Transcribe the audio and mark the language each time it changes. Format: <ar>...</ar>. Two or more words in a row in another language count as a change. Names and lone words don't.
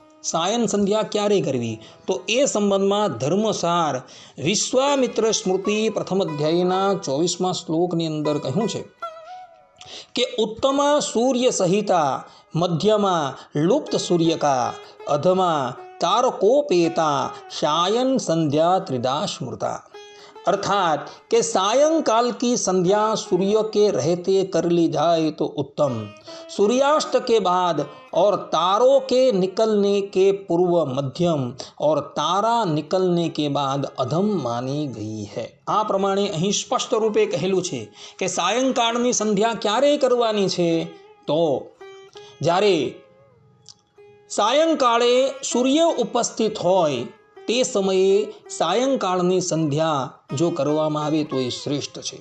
<gu>સાયન સંધ્યા ક્યારે કરવી? તો એ સંબંધમાં ધર્મસાર વિશ્વામિત્ર સ્મૃતિ પ્રથમ અધ્યાયના 24મા શ્લોકની અંદર કહ્યું છે કે</gu> <sa>ઉત્તમા સૂર્ય સહિતા, મધ્યમાં લુપ્ત સૂર્યકા, અધમાં તારકોપેતા, सायन संध्या त्रिदा स्मृता।</sa> <hi>अर्थात कि सायंकाल की संध्या सूर्य के रहते कर ली जाए तो उत्तम, सूर्यास्त के बाद और तारों के निकलने के पूर्व मध्यम और तारा निकलने के बाद अधम मानी गई है।</hi> <gu>આ પ્રમાણે અહીં સ્પષ્ટ રૂપે કહેલું છે કે સાયંકાળની સંધ્યા ક્યારે કરવાની છે? તો જ્યારે સાયંકાળે સૂર્ય ઉપસ્થિત હોય તે સમયે સાયંકાળની સંધ્યા જો કરવામાં આવે તો એ શ્રેષ્ઠ છે।</gu>